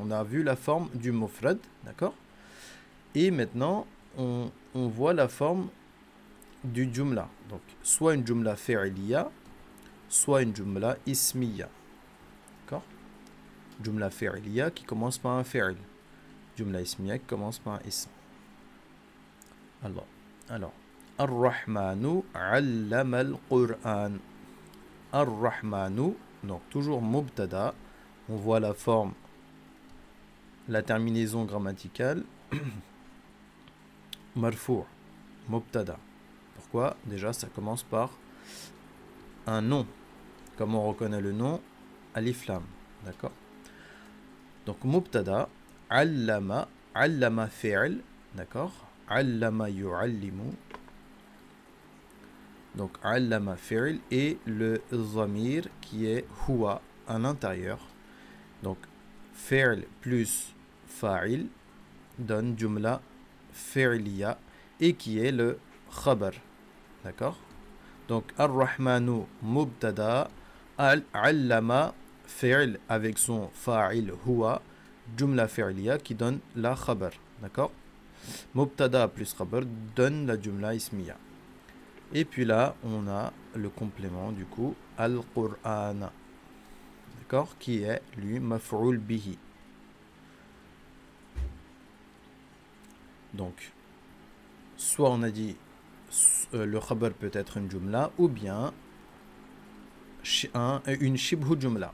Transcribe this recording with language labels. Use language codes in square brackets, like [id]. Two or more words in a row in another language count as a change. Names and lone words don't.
[fr] On a vu la forme du mufrad, d'accord. Et maintenant, on voit la forme du jumla. Donc, soit une [ar] جملة فعلية, [fr] soit une [ar] جملة اسمية. [fr] D'accord. [ar] جملة فعلية [fr] qui commence par un fi'l. [ar] جملة اسمية [fr] qui commence par un ism. Alors, [ar] الرحمن علم القرآن. [fr] Ar-Rahmanu, donc toujours mubtada. On voit la forme, la terminaison grammaticale [ar] مرفوع مبتدأ. [fr] quoi? Déjà, ça commence par un nom. Comme on reconnaît le nom, alif lam. D'accord? Donc, [ar] مبتدأ علم علم فعل. [fr] D'accord? [ar] علم يعلم. [fr] Donc, [ar] علم فعل [fr] et le zamir qui est huwa à l'intérieur. Donc, fi'l plus fa'il donne [ar] جملة فعلية [fr] et qui est le khabar. D'accord? Donc, [ar] الرحمن مبتدأ, علم فعل [fr] avec son [ar] فاعل هو, جملة فعلية [fr] qui donne la khabar. D'accord? Mubtada plus khabar donne la [ar] جملة اسمية. [fr] Et puis là, on a le complément du coup, al-Qur'an. D'accord? Qui est lui [ar] مفعول به. [fr] Donc, soit on a dit le khabar peut être une jumla ou bien une [ar] شبه جملة.